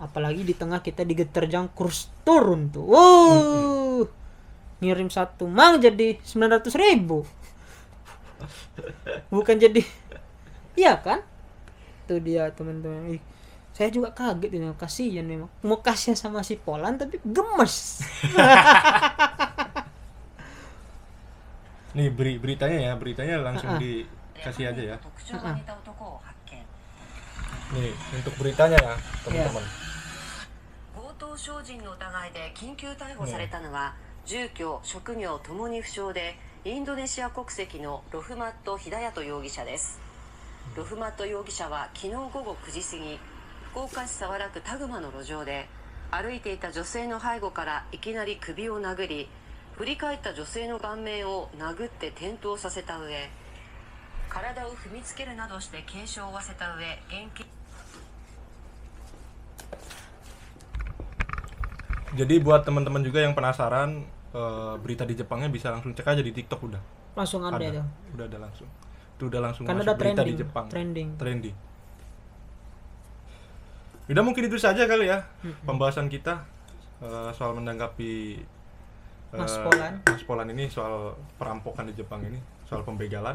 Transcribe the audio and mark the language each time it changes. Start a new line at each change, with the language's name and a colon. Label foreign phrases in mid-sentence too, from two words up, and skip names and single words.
Indonesian: Apalagi di tengah kita diterjang kurs turun tuh, ngirim satu mang jadi 900.000, bukan jadi, iya kan. Itu dia teman-teman. Saya juga kaget ini, kasihan memang, mau kasihan sama si Polan tapi gemes. Nih beritanya langsung dikasih aja ya.
Japanese: 特徴が似た男を発見
Indonesian: Nih untuk beritanya ya teman-teman.
Japanese: 強盗傷人の疑いで緊急逮捕されたのは、住居・職業ともに不詳でインドネシア国籍のロフマット・ヒダヤト容疑者です。ロフマット容疑者は昨日午後9時過ぎ、福岡市早良区田熊の路上で歩いていた女性の背後からいきなり首を殴り、振り返った女性の顔面を殴って転倒させた上、体を踏みつけるなどして軽傷を負わせた上、現金
Indonesian: Jadi buat teman-teman juga yang penasaran berita di Jepangnya bisa langsung cek aja di TikTok udah. Langsung ada itu. Udah ada langsung. Itu udah langsung Kan masuk ada berita trending, di Jepang. trending. Udah mungkin itu saja kali ya pembahasan kita soal menanggapi Mas Polan ini soal perampokan di Jepang ini, soal pembegalan.